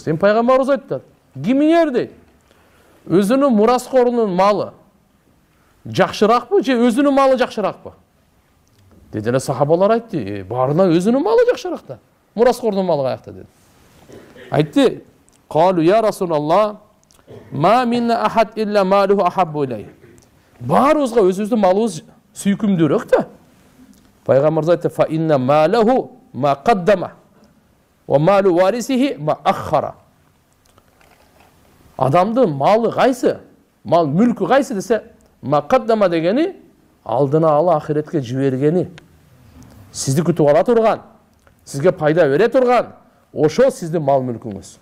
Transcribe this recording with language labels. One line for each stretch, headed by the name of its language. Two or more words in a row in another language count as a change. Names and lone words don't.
Kyrgyz: Эми пайгамбарыбыз айтты, кимиңер дейт. Өзүнүн мураскорунун малы жакшыракпы же өзүнүн малы жакшыракпы? Деди эле сахабалар айтты, баарына өзүнүн малы жакшыраак да. Мураскордун малы каякта деди. Айтты,
Arabic: "قالوا يا رسول الله، ما منا أحد إلا ماله أحب إليه."
Kyrgyz: Баарыбызга өзүбүздүн малыбыз сүйкүмдүүрөөк да. Пайгамбарыбыз айтты,
Arabic: "فإن ماله ما قدم ومال وارثه ما أخر."
Kyrgyz: Адамдын малы кайсы? Мал мүлкү кайсы десе,
Arabic: ما قدم
Kyrgyz: дегени алдына ала ахиретке жибергени. Сизди күтүп ала турган, сизге пайда бере турган, ошо сиздин мал мүлкүңүз.